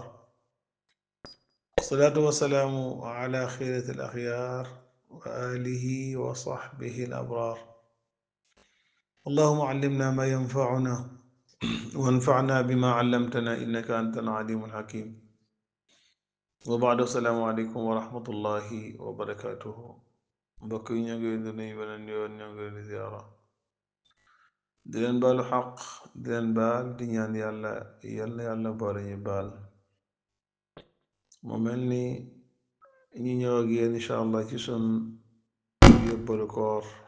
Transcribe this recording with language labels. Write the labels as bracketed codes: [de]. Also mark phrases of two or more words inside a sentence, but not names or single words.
[ar] الصلاة والسلام على خيرة الأخيار وآله وصحبه الأبرار. اللهم علمنا ما ينفعنا وانفعنا بما علمتنا إنك أنت العليم الحكيم. وبعد السلام عليكم ورحمة الله وبركاته. [wo] mbokk yi ñoo ngi leen di nuyu beneen yoon ñoo ngi leen di ziyaara di leen baalu xaq di leen baal di ñaan yàlla yal na yàlla boole ñu baal. mu mel ni ñu ñëw ak yéen [ar] إن شاء الله [wo] ci sun yóbbalu koor.